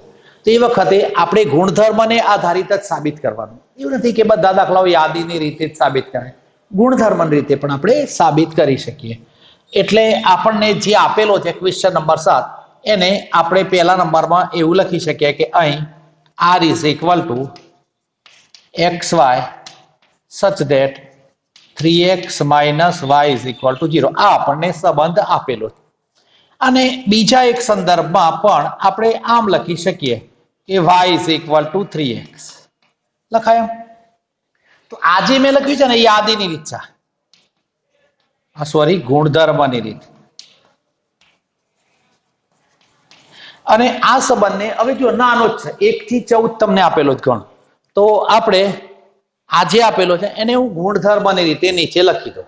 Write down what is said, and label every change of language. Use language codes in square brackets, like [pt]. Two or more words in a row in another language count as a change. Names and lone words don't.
[gu] તો એ વખતે આપણે ગુણધર્મને આધારિત જ સાબિત કરવાનું. એવું નથી કે બધા દાખલાઓ યાદીની રીતે જ સાબિત કરે, ગુણધર્મની રીતે પણ આપણે સાબિત કરી શકીએ. એટલે આપણને જે આપેલો છે [en] question number 7 [gu] એને આપણે પહેલા નંબરમાં એવું લખી શકીએ કે અહીં [en] r is equal to xy such that 3x minus y is equal to 0. [gu] આ આપણને સંબંધ આપેલો છે. અને બીજા એક સંદર્ભમાં પણ આપણે આમ લખી શકીએ કે [en] y is equal to 3x. [gu] લખાય એમ? તો આજે મેં લખ્યું છે ને યાદીની રીત છે, સોરી ગુણધર્મની રીત. અને આ સંબંધને હવે જો નાનો જ છે, 1 થી 14 તમને આપેલો જ ગણ, તો આપણે આજે આપેલો છે એને હું ગુણધર્મની રીતે નીચે લખી દઉં.